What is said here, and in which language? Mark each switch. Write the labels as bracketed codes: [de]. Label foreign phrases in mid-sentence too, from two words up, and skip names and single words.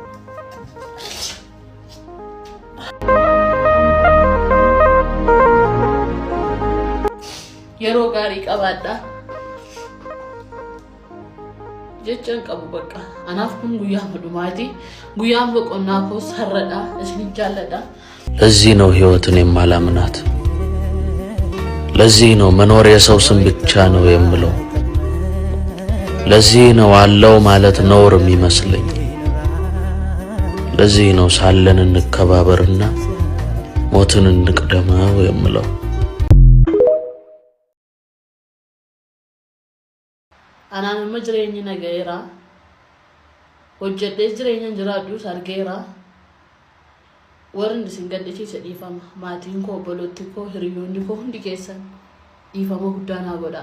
[om] Yeroo gaarii qabaadha. Jechaan qabu bakka. Anaaf kun guyyaa dhumaati. Guyyaan boqonnaa koos har'adha. Isin jaalladha. [am] ለዚህ ነው ህይወትን የማላምናት። ለዚህ ነው መኖር የሰው ስም ብቻ ነው የምለው። ለዚህ ነው አለው ማለት ነውር የሚመስለኝ። ለዚህ ነው ሳለን እንከባበርና ሞትን እንቅደመው የምለው። [om] Anaan amma jireenya nagayeera. Hojjedhee jireenya jiraadhus argeera. Warri isin gaddisiise dhiifama. Maatiin koo, obboloonni koo, hiriyoonni koo hundi keessan dhiifama guddaa naa godhaa.